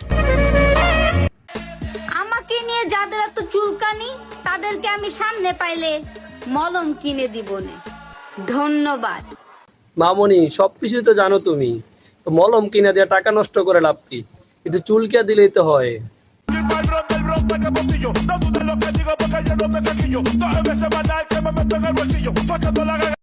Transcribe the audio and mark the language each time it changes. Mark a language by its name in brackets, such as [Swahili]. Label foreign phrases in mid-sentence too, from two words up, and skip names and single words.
[Bangla] আমাকে নিয়ে যাদের এত চুলকানি, তাদেরকে আমি সামনে পাইলে মলম কিনে দিবনে। ধন্যবাদ। মামনি, সবকিছু তো জানো তুমি, তো মলম কিনা দিয়ে টাকা নষ্ট করে লাভ কি? কিন্তু চুলকিয়া দিলেই তো হয়। [Spanish] No dudes lo que digo porque yo no me taquillo. 2 veces más que me meto en el bolsillo. Facha toda la